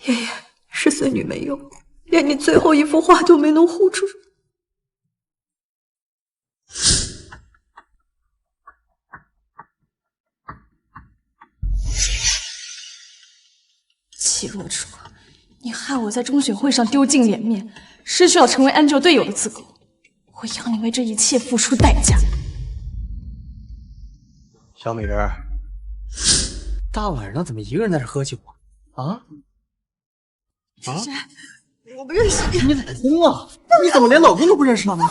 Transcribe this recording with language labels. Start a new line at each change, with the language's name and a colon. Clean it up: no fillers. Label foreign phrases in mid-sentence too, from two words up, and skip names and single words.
Chinese: 爺爺是孫女沒用，連你最後一幅畫都沒能護住。齐若初，你害我在中选會上丟盡臉面，失去了成為 Angel 隊友的資格，我要你為這一切付出代價。小美人，大晚上怎麼一個人在這喝酒啊？是誰？我不認識你。你老公啊？你怎麼連老公都不認識呢？